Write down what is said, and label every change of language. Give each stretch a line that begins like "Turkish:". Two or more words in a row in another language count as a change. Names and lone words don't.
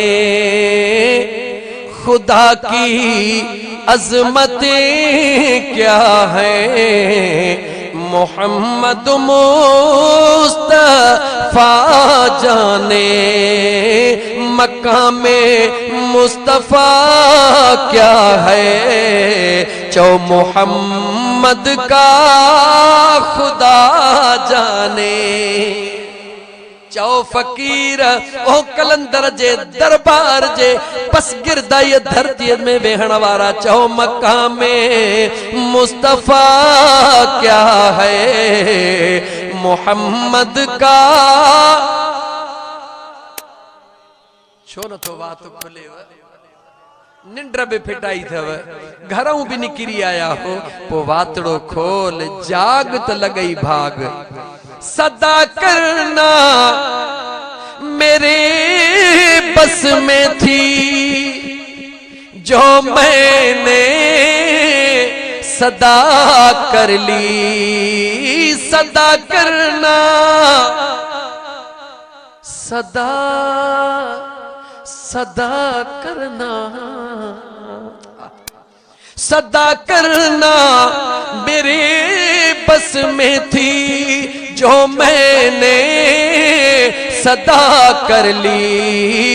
Hindi: खुदा की अजमतें क्या है, मोहम्मद मुस्तफा जाने। मकामे मुस्तफा क्या है, चो मोहम्मद का खुदा जाने।
Sindhi: चो फकीर ओ कलंदर जे दरबार जे पस गिरदाई धरती में वेहण वारा, चो
Hindi: मकामे मुस्तफा क्या है, मोहम्मद का।
Sindhi: छो न तो बात खुले निंड्र भी फिटाई थव, घरों भी निकिरी आया हो, पो वातड़ो खोल जाग त लगई भाग।
Hindi: सदा करना मेरे बस में थी, जो मैंने सदा कर ली। सदा करना, सदा सदा करना, सदा करना मेरे बस में थी, जो मैंने सदा कर ली।